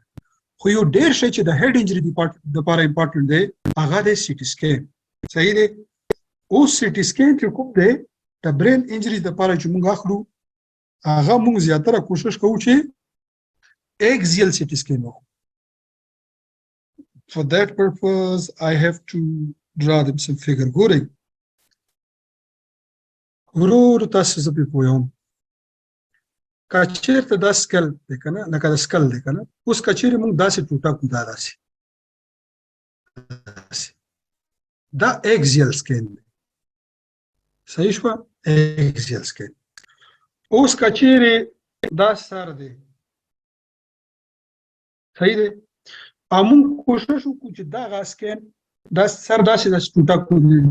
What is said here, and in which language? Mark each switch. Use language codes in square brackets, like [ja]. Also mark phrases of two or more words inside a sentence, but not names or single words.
[ps] خو یو ډېر شی چې د [en] head injury [ps] دپاره امپارټنټ دی هغه دی [en] CT scan [ps] صحیح دی اوس [en] CT scan [ps] چې کوم دی د [en] brain injury [ps] دپاره چې موږ اخلو هغه موږ زیاتره کوشش کوو چې [en] axial CT scan [ps] وکړو [en] For that purpose, I have to draw them some figure. [ps] ګورئ ورور تاسو زه پرې پوهوم که چېرته دا سکل دی که نه لکه د سکل دی که نه اوس که چېرې موږ داسې ټوټه کړو دا داسې دا [en] axial scan [ps] دی صحیح شوه [en] axial scan [ps] اوس که چېرې دا سر دی صحیح دی او موږ کوشش وکړو چې دغه سکین دا سر داسې داسې ټوټه کړو